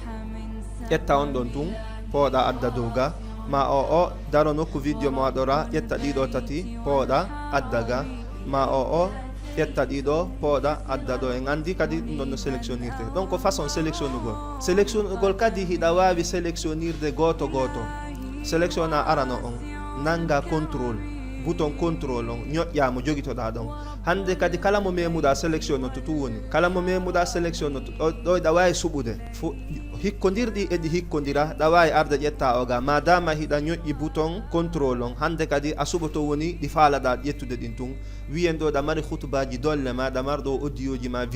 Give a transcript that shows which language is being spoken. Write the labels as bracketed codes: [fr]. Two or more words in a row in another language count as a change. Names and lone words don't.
[ff] ƴetta on ɗon tun pooɗa adda dow ga ma o daro nokku vidéo mo waɗora ƴetta ɗiɗo tati pooɗa addaga ma o ƴetta ɗiɗo pooɗa adda ɗo en andi kadi ɗum ɗon no sélectionnirte donc ko façon sélectionnugol kadi hiɗa wawi sélectionnirde goto goto sélection a arano on nanga contrôle [fr] bouton contrôle [ff] on ñoƴƴamo joguitoɗa ɗon hande kadi kala mo memuɗa sélection to tu woni kala mo memuɗa sélection to ɗo ɗa wawi suɓude hikkodirɗi eɗi hikkodira ɗa wawi arde ƴetta o ga madama hiɗa ñoƴƴi [fr] bouton contrôle [ff] on hande kadi a suɓoto woni ɗi faalaɗa ƴettude ɗin tun wiyen ɗo ɗa mari hutubaji dolle ma ɗa mari ɗo audio ji ma